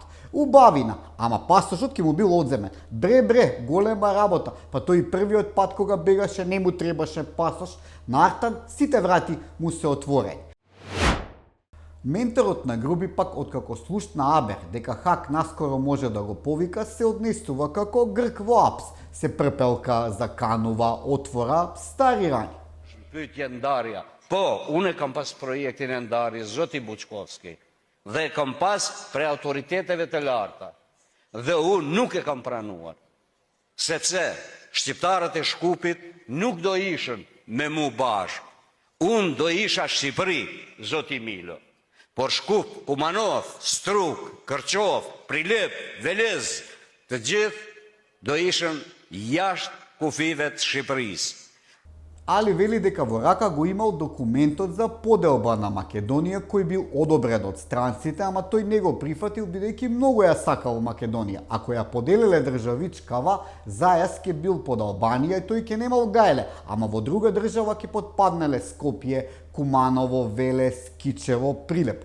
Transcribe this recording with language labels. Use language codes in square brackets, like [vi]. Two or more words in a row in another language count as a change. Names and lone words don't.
[mk] Убавина, ама пасошот ќе му бил одземен. Бре, голема работа, па тој првиот пат кога бегаше не му требаше пасош, на Артан сите врати му се отворени. Менторот на Груби пак, откако слушна Абер дека Хак наскоро може да го повика, се однесува како грк во апс, се препелка, заканува, отвора стари рани. [sq] Pyetje ndarja. Po, unë kam pas projektin e ndarjes, zoti Buçkovski, dhe kam pas prej autoriteteve të larta. Dhe unë nuk e kam pranuar, sepse shqiptarët e Shkupit nuk do ishën me mu bashkë. Unë do isha Shqipëri, zoti Milo. Por Shkup, Kumanov, Struk, Kërqov, Prilep, Velez, të gjithë do ishën jashtë kufive të Shqipërisë. [mk] Али вели дека во рака го имал документот за поделба на Македонија кој бил одобрен од странците, ама тој не го прифатил бидејќи многу ја сакал Македонија. Ако ја поделиле државичкава, зајас ке бил под Албанија и тој ке немал гајле, ама во друга држава ке подпаднеле Скопје, Куманово, Велес, Кичево, Прилеп.